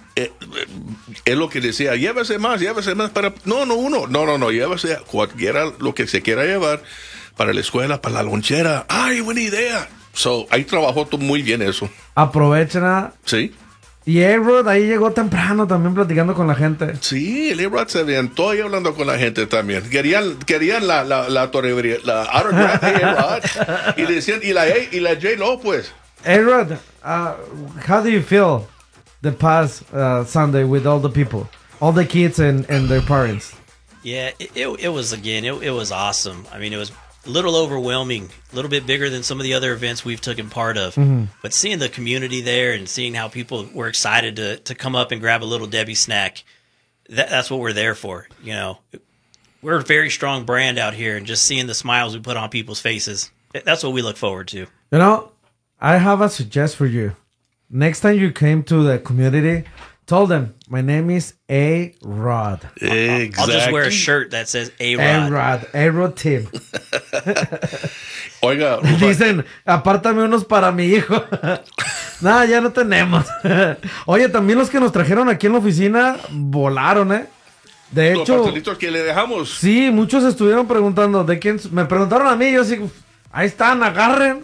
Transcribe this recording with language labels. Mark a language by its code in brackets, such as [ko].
[es] Es lo que decía, llévese más para, no, llévese cualquiera lo que se quiera llevar para la escuela, para la lonchera. ¡Ay, buena idea! So, ahí trabajó tú muy bien eso. Aprovechen a... Sí. Y A-Rod ahí llegó temprano también platicando con la gente. Sí, el A-Rod se aventó ahí hablando con la gente también. Querían la torrebría, la autograph de A-Rod. Y le decían, y la J-Lo, pues. [en] A-Rod, how do you feel the past Sunday with all the people, all the kids and their parents? Yeah, it was awesome. I mean, it was a little overwhelming, a little bit bigger than some of the other events we've taken part of. Mm-hmm. But seeing the community there and seeing how people were excited to come up and grab a little Debbie snack, that's what we're there for. You know, we're a very strong brand out here, and just seeing the smiles we put on people's faces, that's what we look forward to. You know, I have a suggest for you. Next time you came to the community, tell them, my name is A-Rod. Exactly. I'll just wear a shirt that says A-Rod. A-Rod Tim. [es] Oiga, dicen, apártame unos para mi hijo. Nada, ya no tenemos. Oye, también los que nos trajeron aquí en la oficina volaron, ¿eh? De hecho, los pastelitos que le dejamos. Sí, muchos estuvieron preguntando de quién. Me preguntaron a mí, yo así, ahí están, agarren.